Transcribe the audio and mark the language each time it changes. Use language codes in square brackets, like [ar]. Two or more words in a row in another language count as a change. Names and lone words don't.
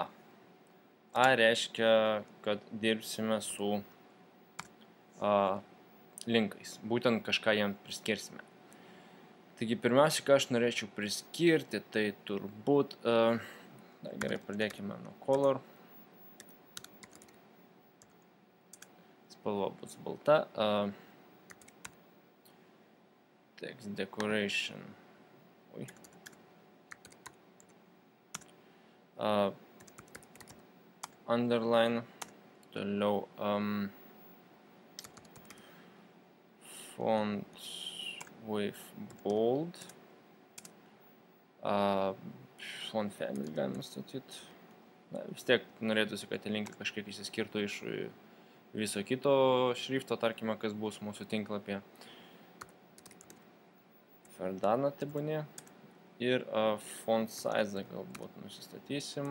[lt] A reiškia, kad dirbsime su linkais. Būtent kažką jam priskirsime. Taigi, pirmiausia, ką aš norėčiau priskirti, tai turbūt, na, gerai, pradėkime nuo color. Spalva bus balta. [en] Text decoration. Underline. Toliau font with bold. Font family [lt] galima statyti. Na, vis tiek norėtųsi, kad tie linkai kažkiek išsiskirtų iš viso kito šrifto, tarkime, kas bus mūsų tinklapyje. Ferdana tebūnė. Ir [en] font size [lt] galbūt nusistatysim.